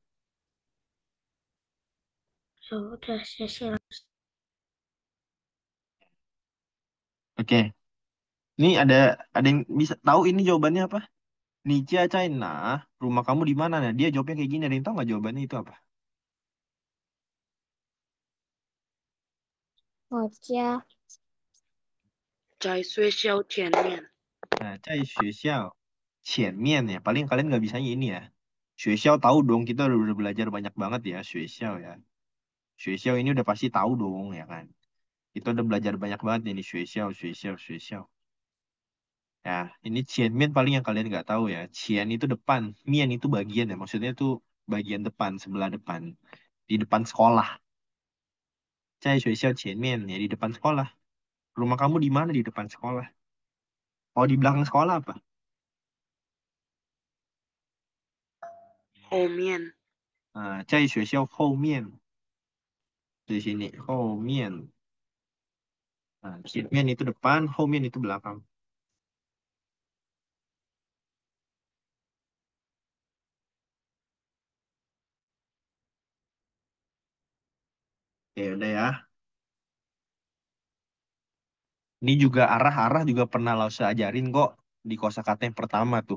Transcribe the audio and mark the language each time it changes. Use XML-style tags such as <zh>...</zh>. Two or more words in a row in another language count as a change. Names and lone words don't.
<id>Ya udah saya. Oke, ini ada yang bisa tahu ini jawabannya apa? Nietzsche China, rumah kamu di mana? Nah, dia jawabnya kayak gini. Ada yang tahu nggak jawabannya itu apa?</id> <zh>我家在学校前面。</zh> <id>Nah,</id> <zh>在学校 前面</zh> <id>ya. Paling kalian nggak bisanya ini ya. 学校 tahu dong, kita udah belajar banyak banget ya. 学校 ya. 学校 ini udah pasti tahu dong ya kan. Kita udah belajar banyak banget nih di</id> <zh>学校, 学校, 学校.</zh> <id>Ya, ini 前面 paling yang kalian nggak tahu ya. 前 itu depan, 面 itu bagian ya. Maksudnya itu bagian depan, sebelah depan. Di depan sekolah.</id> <zh>在学校前面</zh> <id>ya di depan sekolah. Rumah kamu di mana di depan sekolah? Oh, di belakang sekolah apa?</id> <zh>后面。在学校后面</zh> <id>di sini</id> <zh>后面.</zh> <id>Nah, 前面 itu depan, 后面 itu belakang. Ya udah ya. Ini juga arah-arah juga pernah lo ajarin kok di kosakata yang pertama tuh.</id>